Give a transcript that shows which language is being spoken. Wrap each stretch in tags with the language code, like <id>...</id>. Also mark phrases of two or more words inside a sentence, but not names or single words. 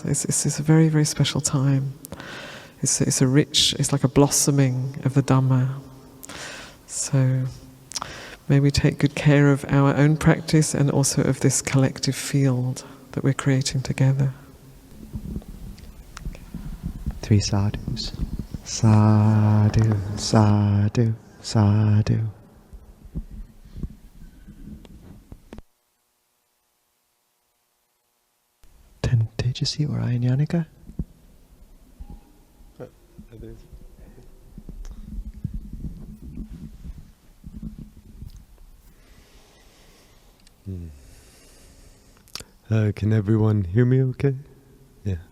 <en>It's a very, very special time. It's a rich, it's like a blossoming of the Dhamma. So may we take good care of our own practice and also of this collective field that we're creating together. 3 sadhus.</en> <pi>Sadhu, sadhu, sadhu. 10 Tejassi or Niyyanika?</pi> <en>Can everyone hear me okay? Yeah.</en>